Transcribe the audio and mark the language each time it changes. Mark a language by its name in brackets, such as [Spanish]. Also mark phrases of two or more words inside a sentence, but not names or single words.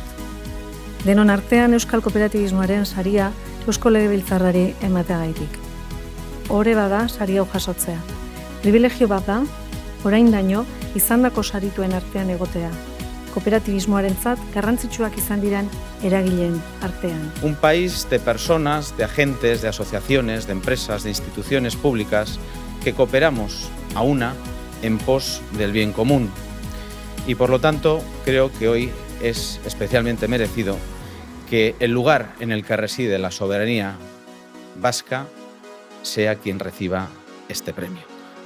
[Basque] Denon artean euskal kooperatibismoaren saria Eusko Legebiltzarrari emateagaitik. Ohore bada sari hau jasotzea. Privilegio bat da, oraindaino izandako sarituen artean egotea. Kooperatibismoarentzat garrantzitsuak izan diren eragileen artean. [Spanish] Un país de personas, de agentes, de asociaciones, de empresas, de instituciones públicas que cooperamos a una en pos del bien común. Y por lo tanto, creo que hoy es especialmente merecido que el lugar en el que reside la soberanía vasca sea quien reciba este premio.